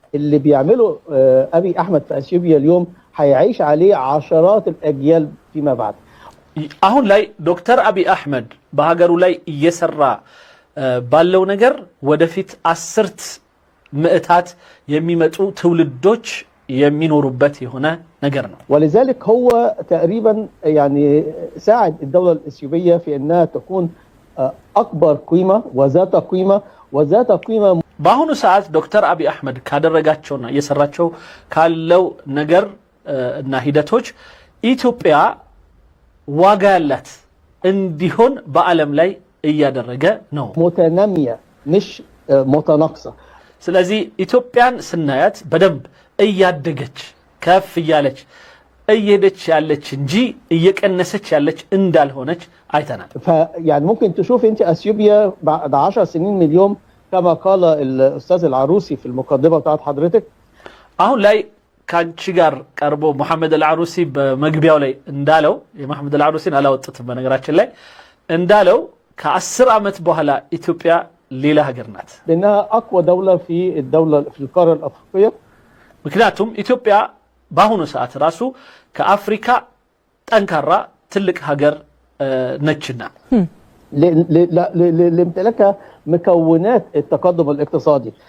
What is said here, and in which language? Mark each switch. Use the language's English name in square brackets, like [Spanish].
[Arabic] اللي بيعمله ابي احمد في اثيوبيا اليوم هيعيش عليه عشرات الاجيال فيما بعد. [Amharic] አሁን ላይ ዶክተር አብይ አህመድ በሀገሩ ላይ እየሰራ ባለው ነገር ወደፊት አስርት ምዕታት የሚመጡ ትውልዶች የሚኖሩበት የሆነ ነገር ነው። [Arabic] ولذلك هو تقريبا يعني ساعد الدولة الإثيوبية في أنها تكون أكبر قيمة وذات قيمة [Amharic] በአሁኑ ሰዓት ዶክተር አብይ አህመድ ካደረጋቸውና እየሰራቸው ካለው ነገር እና ሂደቶች ኢትዮጵያ ዋጋ ያላት እንዲሆን በዓለም ላይ እያደረገ ነው። [Arabic] متنامية مش متناقصة. [Amharic] ስለዚህ ኢትዮጵያን ስናያት በደንብ እያደገች ከፍ እያለች እየሄደች ያለች እንጂ እየቀነሰች ያለች እንዳልሆነች አይተናል። [Arabic] يعني ممكن تشوف انت اثيوبيا بعد 10 سنين من اليوم كما قال الاستاذ العروسي في المقدمه بتاعت حضرتك. [Amharic] አሁን ላይ ካንቺ ጋር ቀርቦ መሐመድ አልዓሩሲ በመግቢያው ላይ እንዳለው የመሐመድ አልዓሩሲን አላወጣትም በነገራችን ላይ እንዳለው ከ10 ዓመት በኋላ ኢትዮጵያ ሌላ ሀገር ናት። [Arabic] لانها اقوى دوله في القاره الافريقيه. [Amharic] ምክንያቱም ኢትዮጵያ በአሁኑ ሰዓት ራሱ ከአፍሪካ ጠንካራ ትልቅ ሀገር ነችና [Arabic] لامتلاكها مكونات التقدم الاقتصادي.